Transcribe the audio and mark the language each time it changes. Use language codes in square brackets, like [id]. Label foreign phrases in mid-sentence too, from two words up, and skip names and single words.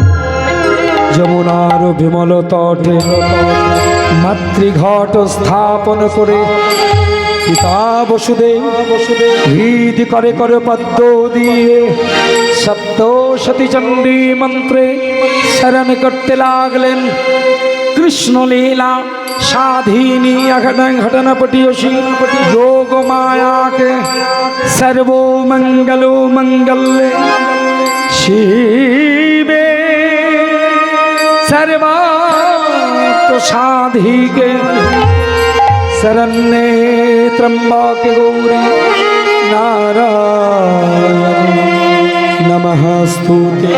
[bn] যমুনার বিমল তটে মাতৃঘট স্থাপন করে পিতা বসুদেব হৃদি করে করে পদ্ম দিয়ে সপ্তশতী চণ্ডী মন্ত্রে শরণ করতে লাগলেন। কৃষ্ণ লীলা সাধিনী ঘটনা পটিয়সী যোগ মায়াকে [sa] সর্ব মঙ্গল মঙ্গলে শিবে सर्वार्थ साधिके शरण्ये त्र्यंबके गौरी नारायणी नमस्तुते।